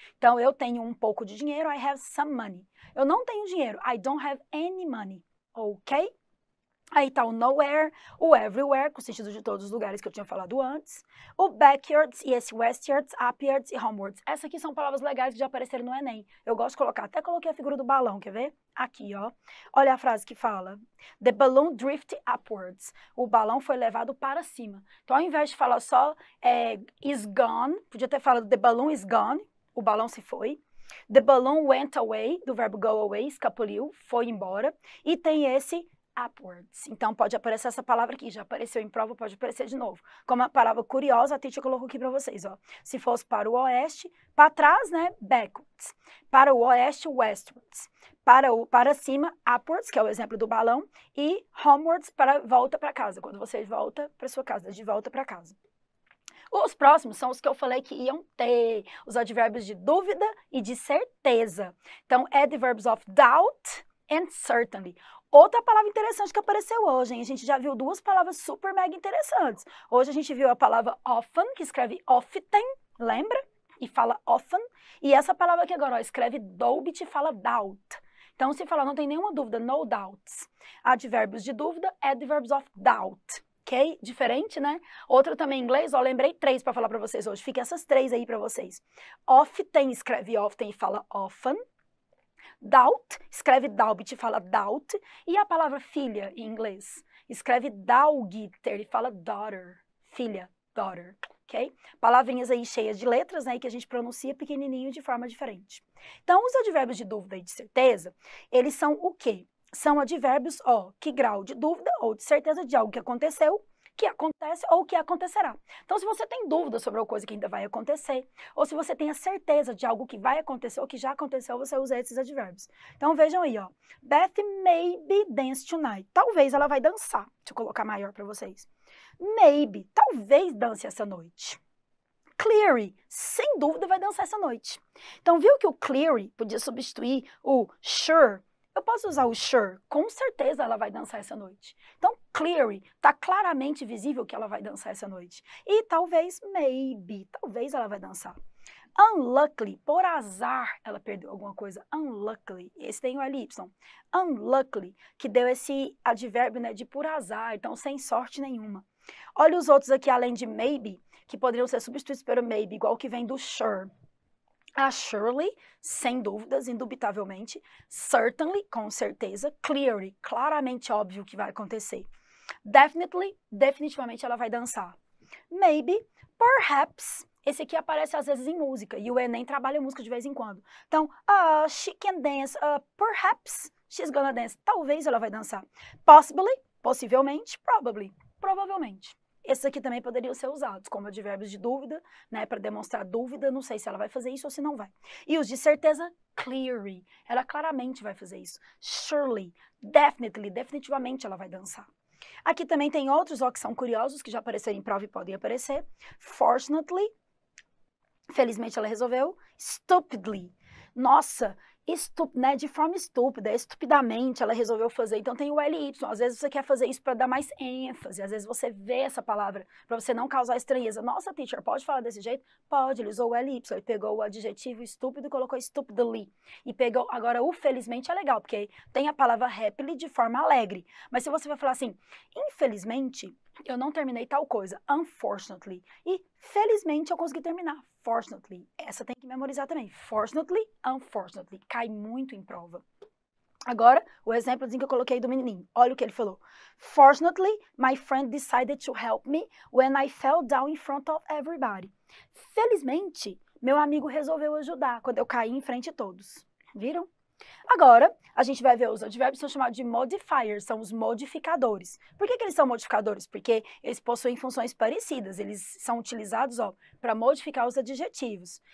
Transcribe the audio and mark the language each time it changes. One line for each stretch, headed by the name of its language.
Portuguese: Então, eu tenho um pouco de dinheiro,
English: I have some money.
Portuguese: Eu não tenho dinheiro,
English: I don't have any money.
Portuguese: Ok? Aí tá o nowhere, o everywhere, com o sentido de todos os lugares que eu tinha falado antes, o backyards, e esse westwards, upwards e homewards. Essas aqui são palavras legais que já apareceram no Enem. Eu gosto de colocar, até coloquei a figura do balão, quer ver? Aqui, ó. Olha a frase que fala,
English: the balloon drifted upwards.
Portuguese: O balão foi levado para cima. Então, ao invés de falar só is gone, podia ter falado
English: the balloon is gone,
Portuguese: o balão se foi.
English: The balloon went away,
Portuguese: do verbo go away, escapuliu, foi embora. E tem esse upwards. Então, pode aparecer essa palavra aqui, já apareceu em prova, pode aparecer de novo. Como uma palavra curiosa, a teacher colocou aqui para vocês, ó. Se fosse para o oeste, para trás, né, backwards. Para o oeste, westwards. Para cima, upwards, que é o exemplo do balão, e homewards, para volta para casa, quando você volta para sua casa, de volta para casa. Os próximos são os que eu falei que iam ter, os advérbios de dúvida e de certeza. Então,
English: adverbs of doubt and certainly.
Portuguese: Outra palavra interessante que apareceu hoje, hein? A gente já viu duas palavras super mega interessantes. Hoje a gente viu a palavra often, que escreve often, lembra? E fala often. E essa palavra aqui agora, ó, escreve doubt e fala doubt. Então, se falar, não tem nenhuma dúvida, no doubts. Advérbios de dúvida,
English: adverbs of doubt.
Portuguese: Ok? Diferente, né? Outra também em inglês, ó, lembrei 3 para falar para vocês hoje. Fica essas 3 aí para vocês. Often, escreve often e fala often. Doubt, escreve doubt e fala doubt. E a palavra filha, em inglês, escreve daughter e fala daughter. Filha, daughter, ok? Palavrinhas aí cheias de letras, né, que a gente pronuncia pequenininho de forma diferente. Então, os advérbios de dúvida e de certeza, eles são o quê? São advérbios, ó, que grau de dúvida ou de certeza de algo que aconteceu, que acontece ou que acontecerá. Então, se você tem dúvida sobre alguma coisa que ainda vai acontecer, ou se você tem a certeza de algo que vai acontecer ou que já aconteceu, você usa esses advérbios. Então, vejam aí, ó.
English: Beth maybe dance tonight.
Portuguese: Talvez ela vai dançar. Deixa eu colocar maior para vocês. Maybe, talvez dance essa noite. Cleary, sem dúvida vai dançar essa noite. Então, viu que o cleary podia substituir o sure? Eu posso usar o sure, com certeza ela vai dançar essa noite. Então, clearly, está claramente visível que ela vai dançar essa noite. E talvez, maybe, talvez ela vai dançar. Unluckily, por azar, ela perdeu alguma coisa. Unluckily, esse tem o LY. Unluckily, que deu esse advérbio, né, de por azar, então sem sorte nenhuma. Olha os outros aqui, além de maybe, que poderiam ser substituídos pelo maybe, igual o que vem do sure. A surely, sem dúvidas, indubitavelmente. Certainly, com certeza. Clearly, claramente óbvio que vai acontecer. Definitely, definitivamente ela vai dançar. Maybe, perhaps. Esse aqui aparece às vezes em música, e o Enem trabalha música de vez em quando. Então,
English: she can dance, perhaps she's gonna dance.
Portuguese: Talvez ela vai dançar. Possibly, possivelmente, probably, provavelmente. Esses aqui também poderiam ser usados como advérbios de dúvida, né, para demonstrar dúvida, não sei se ela vai fazer isso ou se não vai. E os de certeza, clearly, ela claramente vai fazer isso. Surely, definitely, definitivamente ela vai dançar. Aqui também tem outros, ó, que são curiosos, que já apareceram em prova e podem aparecer. Fortunately, felizmente ela resolveu. Stupidly, nossa, né, de forma estúpida, estupidamente ela resolveu fazer. Então tem o LY, às vezes você quer fazer isso para dar mais ênfase, às vezes você vê essa palavra para você não causar estranheza. Nossa, teacher, pode falar desse jeito? Pode, ele usou o LY, ele pegou o adjetivo estúpido e colocou stupidly. E pegou, agora o felizmente é legal, porque tem a palavra happily de forma alegre. Mas se você vai falar assim, infelizmente, eu não terminei tal coisa, unfortunately. E felizmente eu consegui terminar, fortunately. Essa tem que memorizar também. Fortunately, unfortunately. Cai muito em prova. Agora, o exemplozinho que eu coloquei do menininho. Olha o que ele falou.
English: Fortunately, my friend decided to help me when I fell down in front of everybody.
Portuguese: Felizmente, meu amigo resolveu ajudar quando eu caí em frente a todos. Viram? Agora, a gente vai ver os advérbios, são chamados de modifiers, são os modificadores. Por que eles são modificadores? Porque eles possuem funções parecidas, eles são utilizados para modificar os adjetivos.